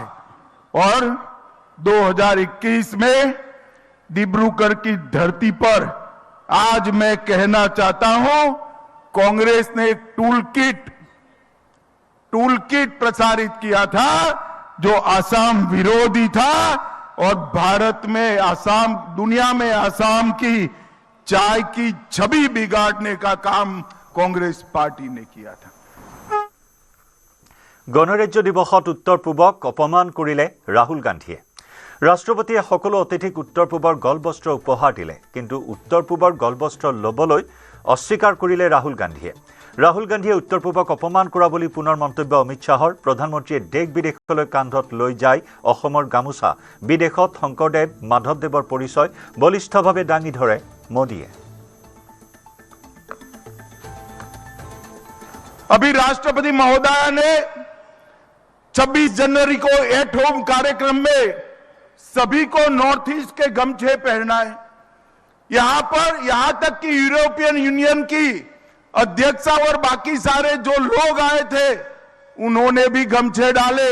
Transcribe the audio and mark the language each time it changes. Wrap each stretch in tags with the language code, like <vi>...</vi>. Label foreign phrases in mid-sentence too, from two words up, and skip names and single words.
<hi>और 2021 में डिब्रूगढ़ की धरती पर आज मैं कहना चाहता हूं, कांग्रेस ने एक</hi> <en>tool kit</en> <hi>प्रसारित किया था जो आसाम विरोधी था और भारत में आसाम, दुनिया में आसाम की चाय की छवि बिगाड़ने का काम कांग्रेस पार्टी ने किया था।</hi> <as>গণৰাজ্য দিৱসত উত্তৰ পূৰ্বক অপমান কৰিলে ৰাহুল গান্ধীয়ে। ৰাষ্ট্ৰপতিয়ে সকলো অতিথিক উত্তৰ পূবৰ গলবস্ত্ৰ উপহাৰ দিলে, কিন্তু উত্তৰ পূবৰ গলবস্ত্ৰ ল'বলৈ অস্বীকাৰ কৰিলে ৰাহুল গান্ধীয়ে। ৰাহুল গান্ধীয়ে উত্তৰ পূবক অপমান কৰা বুলি পুনৰ মন্তব্য অমিত শ্বাহৰ। প্ৰধানমন্ত্ৰীয়ে দেশ বিদেশলৈ কান্ধত লৈ যায় অসমৰ গামোচা। বিদেশত শংকৰদেৱ মাধৱদেৱৰ পৰিচয় বলিষ্ঠভাৱে দাঙি ধৰে মোদীয়ে।</as> <hi>अभी राष्ट्रपति महोदय ने 26 जनवरी को</hi> <en>at home</en> <hi>कार्यक्रम में सभी को</hi> <en>north east</en> <hi>के गमछे पहनाए। यहां तक कि यूरोपियन यूनियन की अध्यक्षा और बाकी सारे जो लोग आए थे उन्होंने भी गमछे डाले।</hi>